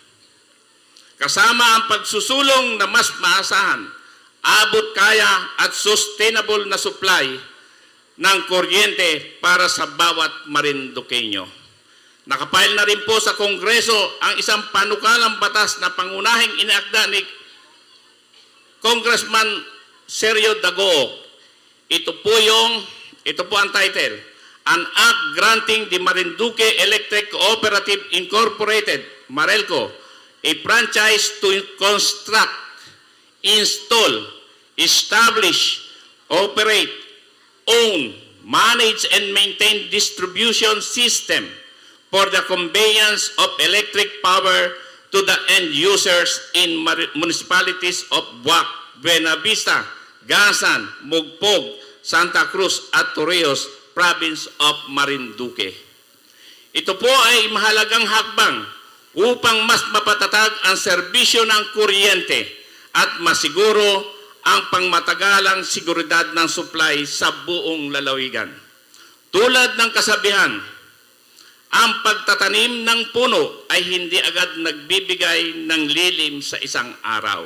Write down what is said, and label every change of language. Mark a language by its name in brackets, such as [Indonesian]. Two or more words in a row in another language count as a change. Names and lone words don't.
[Filipino] Kasama ang pagsusulong na mas maasahan, abot kaya at sustainable na supply ng kuryente para sa bawat Marinduqueño. Nakapile na rin po sa Kongreso ang isang panukalang batas na pangunahing inaakda ni Congressman Sergio Dagoc. Ito po ang title, [English] An Act Granting the Marinduque Electric Cooperative Incorporated, Marelco, a franchise to construct, install, establish, operate, own, manage, and maintain distribution system for the conveyance of electric power to the end users in municipalities of Buac, Buena Vista, Gasan, Mugpog, Santa Cruz at Torrijos, Province of Marinduque. [Filipino] Ito po ay mahalagang hakbang upang mas mapatatag ang serbisyo ng kuryente at masiguro ang pangmatagalang seguridad ng supply sa buong lalawigan. Tulad ng kasabihan, ang pagtatanim ng puno ay hindi agad nagbibigay ng lilim sa isang araw.